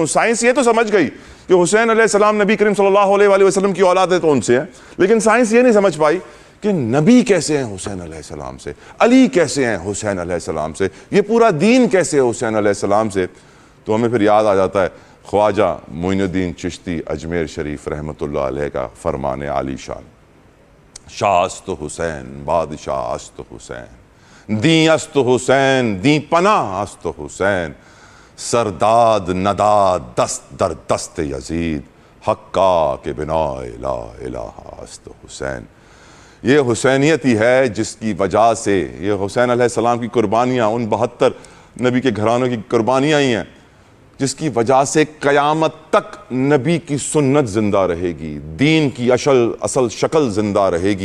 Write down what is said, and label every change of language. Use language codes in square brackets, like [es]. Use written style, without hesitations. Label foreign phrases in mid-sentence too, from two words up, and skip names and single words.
[ur] سائنس یہ تو سمجھ گئی کہ حسین [ar] علیہ السلام [ur] نبی کریم [ar] صلی اللہ علیہ وآلہ وسلم [ur] کی اولاد ہے تو ان سے ہیں، لیکن سائنس یہ نہیں سمجھ پائی کہ نبی کیسے ہیں حسین [ar] علیہ السلام [ur] سے، علی کیسے ہیں حسین [ar] علیہ السلام [ur] سے، یہ پورا دین کیسے ہے حسین [ar] علیہ السلام [ur] سے۔ تو ہمیں پھر یاد آ جاتا ہے خواجہ معین الدین چشتی اجمیر شریف [ar] رحمۃ اللہ علیہ [ur] کا فرمان عالی شان، [fa] شاہ است حسین بادشاہ است حسین، دین است حسین دین پناہ است حسین، سرداد نداد دست در دست یزید، حقا کے بنا لا الہ است حسین۔ [ur] یہ حسینیت ہی ہے جس کی وجہ سے، یہ حسین [ar] علیہ السلام [ur] کی قربانیاں، ان 72 نبی کے گھرانوں کی قربانیاں ہی ہیں جس کی وجہ سے قیامت تک نبی کی سنت زندہ رہے گی، دین کی اصل شکل زندہ رہے گی۔